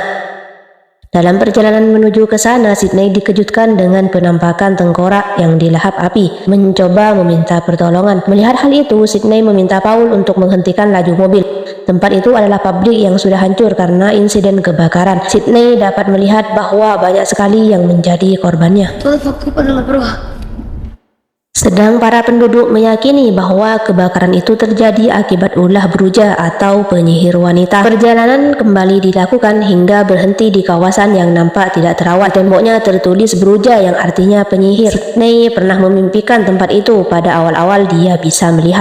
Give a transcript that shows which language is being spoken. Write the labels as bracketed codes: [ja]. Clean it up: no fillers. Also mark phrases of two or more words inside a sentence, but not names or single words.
[id] Dalam perjalanan menuju ke sana, Sydney dikejutkan dengan penampakan tengkorak yang dilahap api, mencoba meminta pertolongan. Melihat hal itu, Sydney meminta Paul untuk menghentikan laju mobil. Tempat itu adalah pabrik yang sudah hancur karena insiden kebakaran. Sydney dapat melihat bahwa banyak sekali yang menjadi korbannya. [es] Todo fue culpa de la bruja. [id] Sedang para penduduk meyakini bahwa kebakaran itu terjadi akibat ulah beruja atau penyihir wanita. Perjalanan kembali dilakukan hingga berhenti di kawasan yang nampak tidak terawat. Temboknya tertulis beruja yang artinya penyihir. Sydney pernah memimpikan tempat itu pada awal-awal dia bisa melihat.